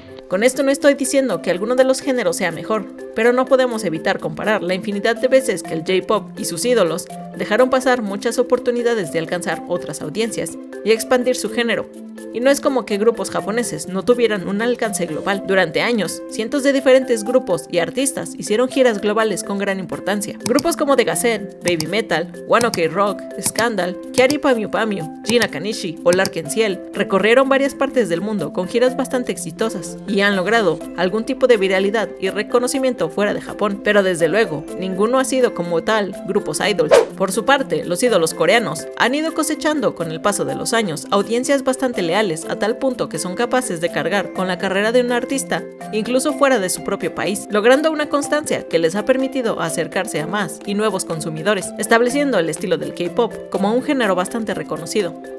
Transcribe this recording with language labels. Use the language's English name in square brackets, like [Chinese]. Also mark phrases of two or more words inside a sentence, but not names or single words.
[Spanish] Con esto no estoy diciendo que alguno de los géneros sea mejor, pero no podemos evitar comparar la infinidad de veces que el J-pop y sus ídolos dejaron pasar muchas oportunidades de alcanzar otras audiencias y expandir su género. Y no es como que grupos japoneses no tuvieran un alcance global. Durante años, cientos de diferentes grupos y artistas hicieron giras globales con gran importancia. Grupos como The Gazette, Baby Metal, One OK Rock, Scandal, Kyary Pamyu Pamyu, Jin Nakanishi o L'Arc en Ciel recorrieron varias partes del mundo con giras bastante exitosas y han logrado algún tipo de viralidad y reconocimiento fuera de Japón. Pero desde luego, ninguno ha sido como tal grupos idols. Por su parte, los ídolos coreanos han ido cosechando con el paso de los años audiencias bastante leales a tal punto que son capaces de cargar con la carrera de un artista, incluso fuera de su propio país, logrando una constancia que les ha permitido acercarse a más y nuevos consumidores, estableciendo el estilo del K-pop como un género bastante reconocido.